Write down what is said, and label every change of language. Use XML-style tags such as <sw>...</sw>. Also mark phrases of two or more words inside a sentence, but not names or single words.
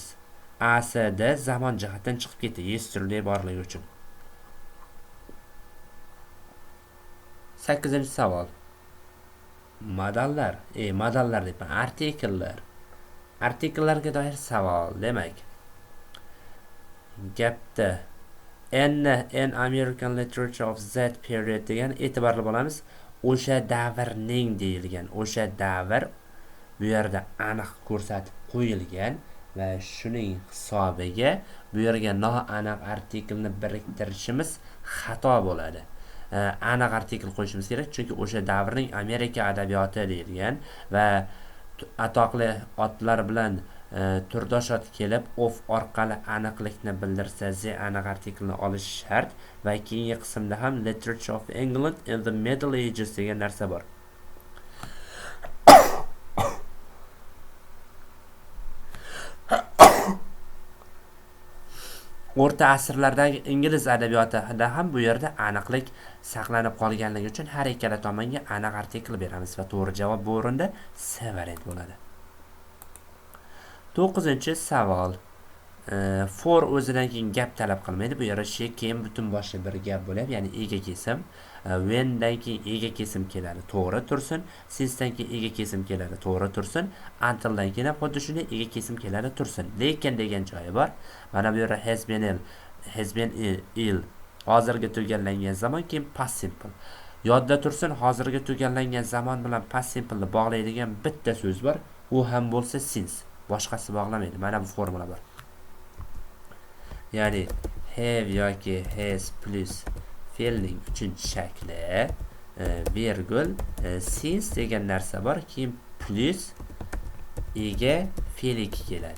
<uz>ASD zamon jihatdan chiqib ketdi yesterday borligi uchun. 8-savol. Modallar, modallar deyman, artikellar. Artikellarga doir savol. Demak, gapda</uz> <en>in American literature of that period</en> <uz>degan e'tiborli bo'lamiz. O'sha davrning deyilgan. O'sha davr bu yerda aniq ko'rsatib qo'yilgan va shuning hisobiga bu yerga noaniq artikelni biriktirishimiz xato bo'ladi. Aniq artikel qo'yishimiz kerak, chunki o'sha davrning Amerika adabiyoti deyilgan va atoqli otlar bilan turdosh ot kelib of orqali aniqlikni bildirsa aniq artikelni olish shart va keyingi qismda ham</uz> <en>literature of England in the Middle Ages</en> <uz>degan narsa bor. O'rta asrlardagi ingliz adabiyotida ham bu yerda aniqlik saqlanib qolganligi uchun har ikkala tomonga aniq artikel beramiz va to'g'ri javob bu o'rinda C variant bo'ladi. 9-savol. For o'zidan keyin gap talab qilmaydi. Bu yerda she keyin butun boshli bir gap bo'ladi, ya'ni ega kesim. When dan keyin ega kesim keladi, to'g'ri tursin. Since dan keyin ega kesim keladi, to'g'ri tursin. Until dan keyin xuddi shunday ega kesim keladi, tursin. Lekin degan joyi bor. Mana bu yerda</uz> <en>has been ill.</en> <uz>Hozirgi tugallangan zamon, keyin</uz> <en>past simple.</en> <uz>Yodda tursin, hozirgi tugallangan zamon bilan</uz> <en>past simple</en> <uz>ni bog'laydigan bitta so'z bor. U ham bo'lsa since. Boshqasi bog'lamaydi. Mana bu formula bor. Ya'ni have yoki has plus fe'lning 3-shakli virgul since degan narsa bor, keyin plus ega fe'l 2 keladi.</uz>